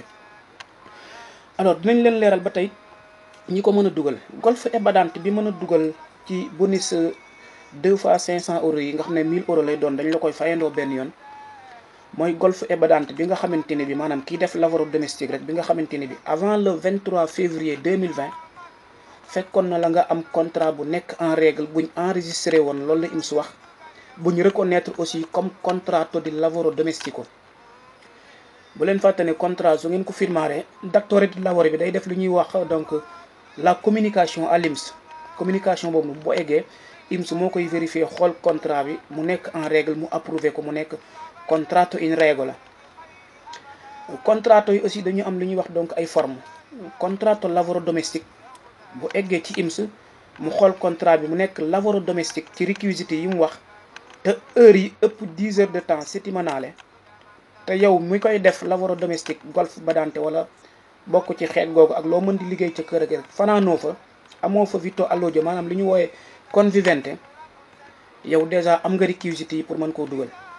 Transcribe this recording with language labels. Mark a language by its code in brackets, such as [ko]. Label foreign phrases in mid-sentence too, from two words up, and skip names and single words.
[wo] alors dinañ leen leeral ba tey ñi ko mën a dugal [it] golf et badante [wo] bi mën a dugal ci bonus 2 fois 500 € yi nga xam ne 1000 € lay doon dañ la koy fayandoo benn yoon mooy [it] golf et badante [wo] bi nga xamante ne bi maanaam kii def [it] lavoro domestique [wo] rek bi nga xamante ne bi [fr] avant le 23 février 2020 [wo] fekkoon na la nga am contrat bu nekk [fr] en règle [wo] buñ enregistré woon loolu la IMS wax buñ [fr] reconnaître aussi comme [it] contratto di lavoro domestico. [wo] bu leen fàtte ne contrat su ngeen ko firmaare [it] datore di lavoro [wo] bi day def lu ñuy wax donc [fr] la communication à l'IMS [wo] communication boobu boo eggee IMS moo koy vérifier xool contrat bi mu nekk [fr] en règle [wo] mu approuvé ko mu nekk [it] contratto in regola. [wo] contratto yi aussi dañu am lu ñuy wax donc ay forme [it] contratto lavoro domestique [wo] bu eggee ci IMS mu xool contrat bi mu nekk [it] lavoro domestique [wo] ci réquisites yi mu wax te heures yi ëpp 10 [fr] heures de temps [wo] settimanale te yow mi koy def [it] lavoro domestique golf badante [wo] wala bokk ci xeet googu ak loo mën di liggéey ca kër ak fanaanoo fa amoo fa [it] vitto alloggio [wo] maanaam li ñu wooyee convivente yow déjà am nga réquisites yi pour mën koo dugal.